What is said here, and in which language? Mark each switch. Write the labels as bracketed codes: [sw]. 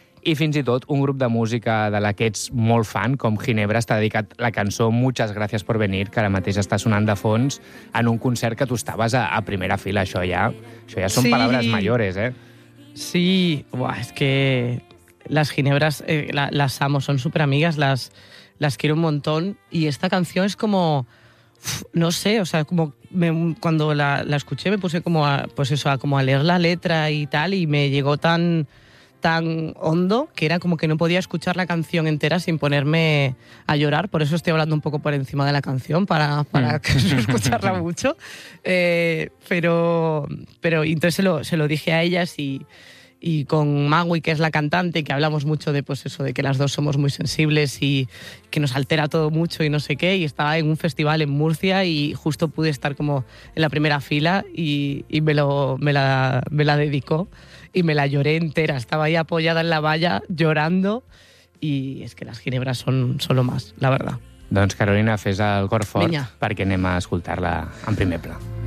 [ca] I fins i tot un grup de música de la que ets molt fan, com Ginebra, t'ha dedicat la cançó Muchas gracias por venir, que ara mateix està sonant de fons, en un concert que tu estaves a primera fila. Això ja són sí. [es] Palabras mayores, eh? [ca] Sí, buah, és que les Ginebras [es] las amo, [ca] són superamigues, [es] las quiero un montón. Y esta [ca] cançó és [es] como, no sé, o sea, como cuando la escuché me puse como a leer la letra y tal, y me llegó tan hondo que era como que no podía escuchar la canción entera sin ponerme a llorar. Por eso estoy hablando un poco por encima de la canción, para escucharla mucho. Pero entonces se lo dije a ellas y con Magui, que es la cantante, que hablamos mucho de, pues eso, de que las dos somos muy sensibles y que nos altera todo mucho y no sé qué. Y estaba en un festival en Murcia y justo pude estar como en la primera fila y me la dedicó. Y me la lloré entera, estaba ahí apoyada en la valla, llorando, y es que las Ginebras son lo más, la verdad. [ca] Doncs Carolina, fes el cor fort, perquè anem a escoltar-la en primer pla.